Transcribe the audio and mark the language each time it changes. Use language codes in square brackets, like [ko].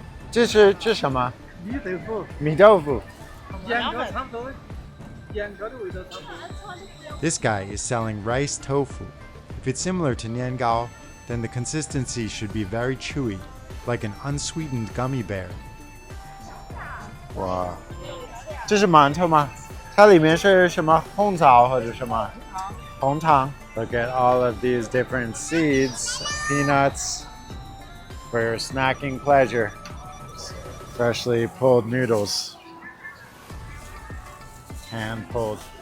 [zh] 这是什么？米豆腐。 [en] This guy is selling rice tofu. If it's similar to niangao, then the consistency should be very chewy, like an unsweetened gummy bear. [zh] 哇，这是馒头吗？它里面是什么红枣或者什么？红糖。 [en] Look at all of these different seeds, peanuts, for your snacking pleasure. Freshly pulled noodles. Hand pulled.